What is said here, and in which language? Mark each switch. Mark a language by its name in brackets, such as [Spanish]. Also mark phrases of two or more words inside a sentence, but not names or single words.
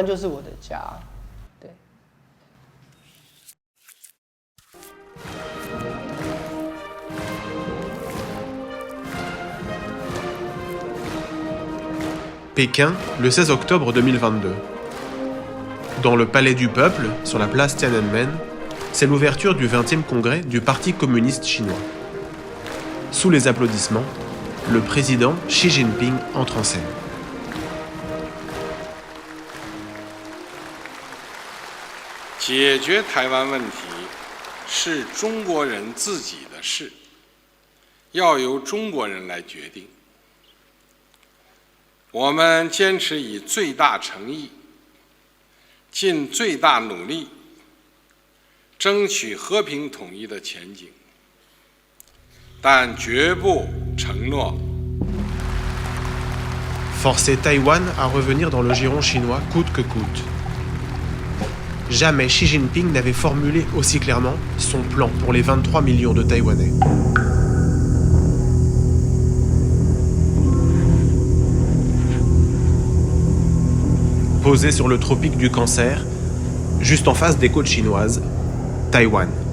[French] Pékin, le 16 octobre 2022. Dans le Palais du Peuple, sur la place Tiananmen, c'est l'ouverture du 20e congrès du Parti communiste chinois. Sous les applaudissements, le président Xi Jinping entre en scène. [Chinese] 解决台湾问题是中国人自己的事，要由中国人来决定。我们坚持以最大诚意，尽最大努力，争取和平统一的前景，但绝不承诺 [French] Forcer Taïwan à revenir dans le giron chinois coûte que coûte. Jamais Xi Jinping n'avait formulé aussi clairement son plan pour les 23 millions de Taïwanais. Posé sur le tropique du Cancer, juste en face des côtes chinoises, Taïwan.